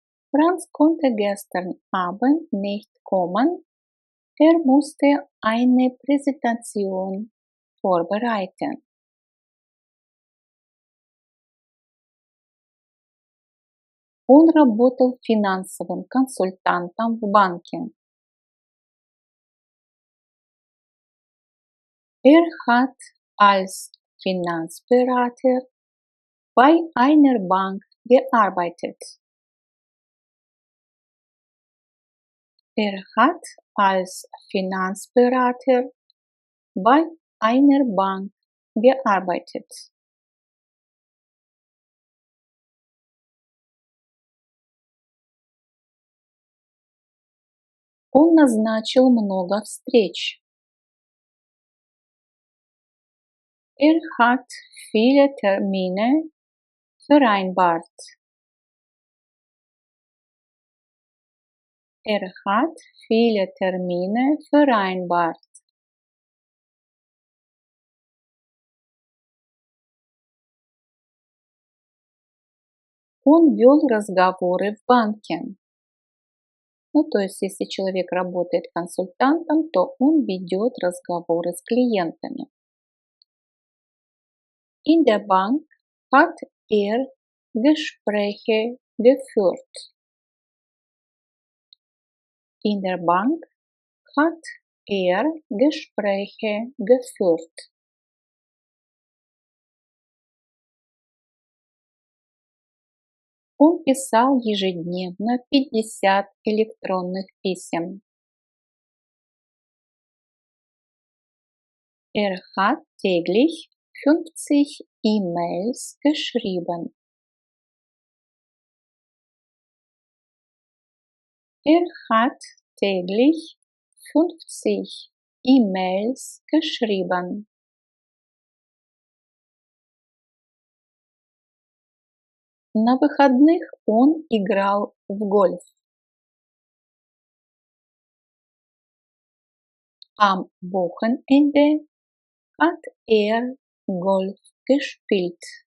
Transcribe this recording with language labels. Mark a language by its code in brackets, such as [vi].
[de] Franz konnte gestern Abend nicht kommen. Er musste eine Präsentation vorbereiten. [ru] Он работал финансовым консультантом в банке. [de] Er hat als Finanzberater bei einer Bank gearbeitet. Er hat als Finanzberater bei einer Bank gearbeitet. [ru] Он назначил много встреч. [de] Er hat viele Termine vereinbart. Er hat viele Termine vereinbart. [ru] Он вел разговоры в банке. Ну, то есть, если человек работает консультантом, то он ведет разговоры с клиентами. [de] In der Bank hat er Gespräche geführt. In der Bank hat er Gespräche geführt. [ru] Он писал ежедневно 50 электронных писем. [de] Er hat täglich 50 E-Mails geschrieben. Er hat täglich 50 E-Mails geschrieben. [ru] На выходных он играл в гольф. [de] Am Wochenende hat er Golf gespielt.